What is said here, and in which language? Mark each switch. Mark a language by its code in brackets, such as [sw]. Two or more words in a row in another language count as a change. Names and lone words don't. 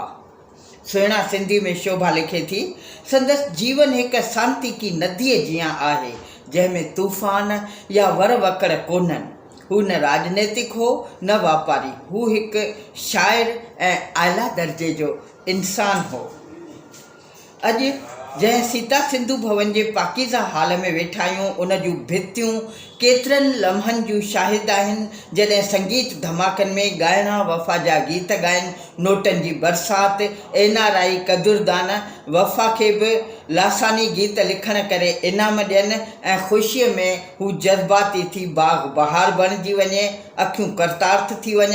[sd] सुहिणा सिंधी में शोभा लिखे थी, संदसि जीवन हिकु शांति की नदीअ जीअं आहे जंहिंमें तूफ़ान या वर वकड़ कोन्हनि। हू न राजनीतिक हो न वापारी, हू हिकु शाइर ऐं आला दर्जे जो इंसान हो। अॼु जंहिं सीता सिंधु भवन जे पाकीज़ा हाल में वेठा आहियूं, उन जूं भितियूं केतिरनि लम्हनि जूं शाहिद आहिनि जॾहिं संगीत धमाकनि में ॻाइणा वफ़ा जा गीत ॻाइनि, नोटनि जी बरसाति, NRI कदुरदान वफ़ा खे बि लासानी गीत लिखण करे इनाम ॾियनि ऐं ख़ुशीअ में हू जज़्बाती थी बाग़ बहार बणिजी वञे, अखियूं करतार्थ थी वञनि।